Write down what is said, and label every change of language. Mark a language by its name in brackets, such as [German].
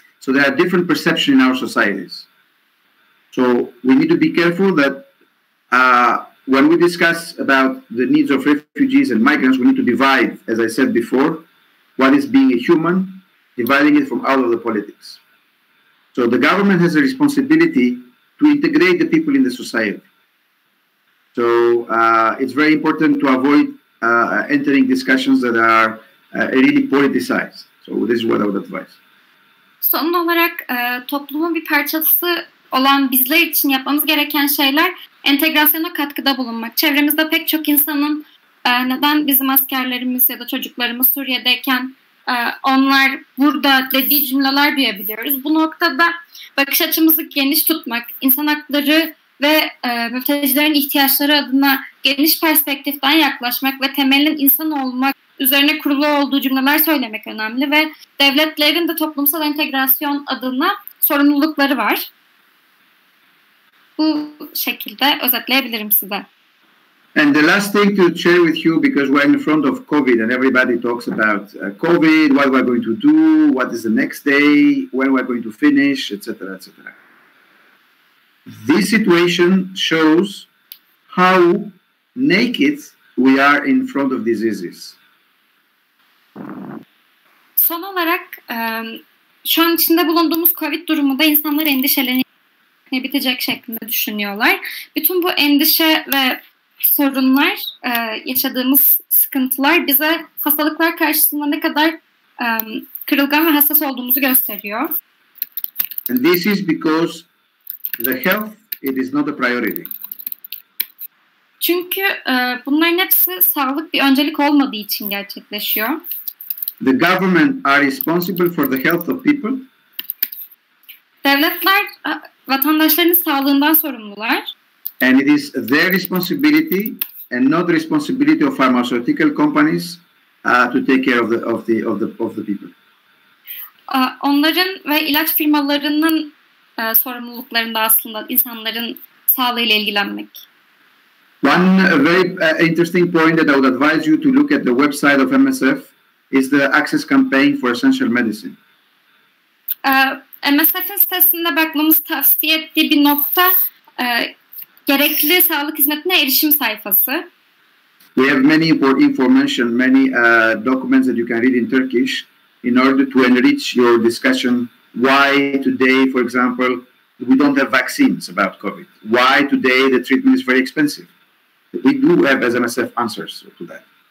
[English] So there are different perceptions in our societies. So we need to be careful that when we discuss about the needs of refugees and migrants, we need to divide, as I said before, what is being a human, dividing it from out of the politics. So the government has a responsibility to integrate the people in the society. So it's very important to avoid entering discussions that are really politicized. So this is what I would advise. [Turkish] Son olarak toplumun bir parçası olan bizler için yapmamız gereken şeyler entegrasyona katkıda bulunmak. Çevremizde pek çok insanın neden bizim askerlerimiz ya da çocuklarımız Suriye'deyken onlar burada dediği cümleler duyabiliyoruz. Bu noktada bakış açımızı geniş tutmak, insan hakları ve mültecilerin ihtiyaçları adına geniş perspektiften yaklaşmak ve temelin insan olmak üzerine kurulu olduğu cümleler söylemek önemli ve devletlerin de toplumsal entegrasyon adına sorumlulukları var. Bu şekilde özetleyebilirim size. [English] And the last thing to share with you, because we're in front of COVID and everybody talks about COVID, what we're going to do, what is the next day, when we're going to finish, etc., etc. This situation shows how naked we are in front of diseases. [Turkish] Son olarak şu an içinde bulunduğumuz COVID durumunda insanlar endişeleniyor, bitecek şeklinde düşünüyorlar. Bütün bu endişe ve sorunlar, yaşadığımız sıkıntılar bize hastalıklar karşısında ne kadar kırılgan ve hassas olduğumuzu gösteriyor. [English] And this is because the health, it is not a priority. [Turkish] Çünkü bunların hepsi sağlık bir öncelik olmadığı için gerçekleşiyor. [English] The government are responsible for the health of people. [Turkish] Devletler vatandaşların sağlığından sorumlular. [English] And it is their responsibility and not the responsibility of pharmaceutical companies to take care of the people. [Turkish] Onların ve ilaç firmalarının sorumluluklarında aslında insanların sağlığıyla ilgilenmek. [English] One very interesting point that I would advise you to look at the website of MSF is the Access Campaign for Essential Medicine. [Turkish] MSF'in sitesinde bakmamızı tavsiye ettiği bir nokta gerekli sağlık hizmetine erişim sayfası. [English] We have many information, many documents that you can read in Turkish in order to enrich your discussion. Why today, for example, we don't have vaccines about COVID? Why today the treatment is very expensive? We do have as MSF answers to that.